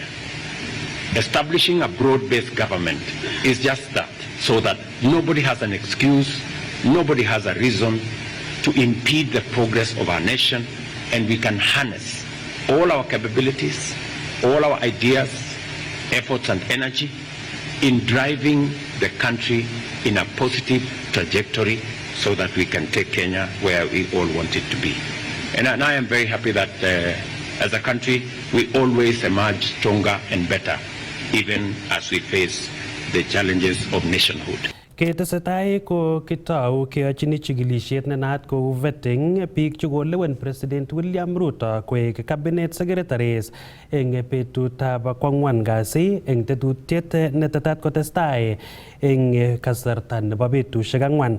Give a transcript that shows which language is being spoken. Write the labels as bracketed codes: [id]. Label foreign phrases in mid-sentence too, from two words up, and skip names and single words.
[en] Establishing a broad-based government is just that, so that nobody has an excuse, nobody has a reason to impede the progress of our nation, and we can harness all our capabilities, all our ideas, efforts and energy in driving the country in a positive trajectory so that we can take Kenya where we all want it to be. And I am very happy that as a country, we always emerge stronger and better, even as we face the challenges of nationhood. [kln] Ketesetai ko kitau keyochini chikilisiet ne naat kou vetting biik chekolewen President William Ruto koek [en] cabinet secretaries [kln] eng betutab kwang'wan kasi eng tetutiet netetat kotestai eng kasarta nebo betusiek ang'wan.